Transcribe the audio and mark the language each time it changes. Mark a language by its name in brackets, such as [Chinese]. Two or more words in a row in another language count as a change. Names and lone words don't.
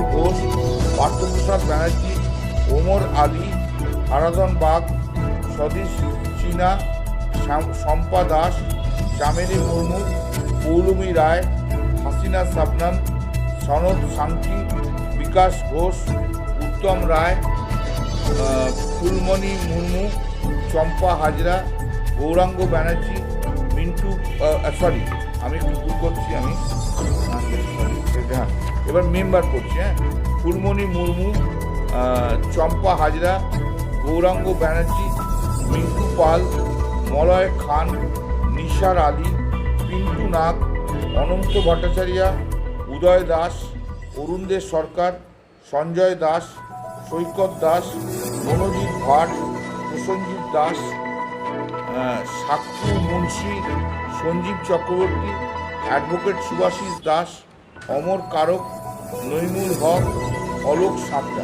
[Bangla] Ghosh, Partho Prasad Banerjee, Omar Ali, Haradhan Bagh, Sadish Sinha, Shampa Das, Chameli Murmu, Poulumi Rai, Hasina Sabnam, Sanod Sankhi, Vikas Ghosh, Uttam Rai, Fulmani Murmu, Champa Hajra, Gaurango Banerjee, Mintu, আমি একটু ভুল করছি এবার মেম্বার করছি ফুলমণি মুর্মু, চম্পা হাজরা, গৌরাঙ্গ ব্যানার্জি, মিন্টু পাল, মলয় খান, নিসার আলী, পিন্টু নাগ, অনন্ত ভট্টাচার্য, উদয় দাস, অরুণদেব সরকার, সঞ্জয় দাস, সৈকত দাস, মনোজিৎ ভাট, প্রসঞ্জিৎ দাস, সাক্ষু মুন্সি, সঞ্জীব চক্রবর্তী, অ্যাডভোকেট সুভাষিস দাস, অমর কারক, নইমুল হক, অলোক সাঁতরা।